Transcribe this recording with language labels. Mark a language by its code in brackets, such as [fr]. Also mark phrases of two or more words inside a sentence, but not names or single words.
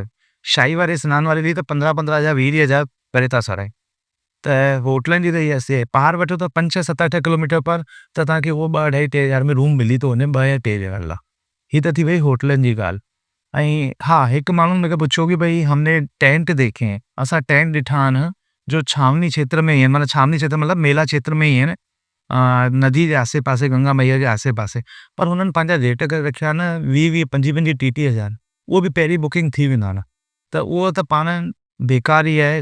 [sd] शाही वारे सनान वारे ॾींहुं त 15-15 हज़ार, 20 हज़ार करे था सराए। त होटलनि जी त इहा से पार वठो त 5-6, 7-8 किलोमीटर पर, त तव्हांखे उहो 2-2.5-3 हज़ार में रूम मिली थो वञे, 2 या 3 ॼणनि लाइ। हीअ त थी वई होटलनि जी ॻाल्हि। ऐं हा, हिकु माण्हू मूंखे पुछो कि [hi] भई हमने टेंट देखे हैं। [sd] असां टेंट ॾिठा आहिनि जो छावनी क्षेत्र में ई आहिनि, मतिलबु छावनी क्षेत्र मतिलबु मेला क्षेत्र में ई आहिनि, नदी जे आसे पासे, गंगा मैया जे आसे पासे। पर हुननि पंहिंजा रेट करे रखिया आहिनि 20-20, 25-25, 30-30 हज़ार। उहो बि पहिरीं बुकिंग थी वेंदा आहिनि, त उहो त पाण बेकार ई आहे।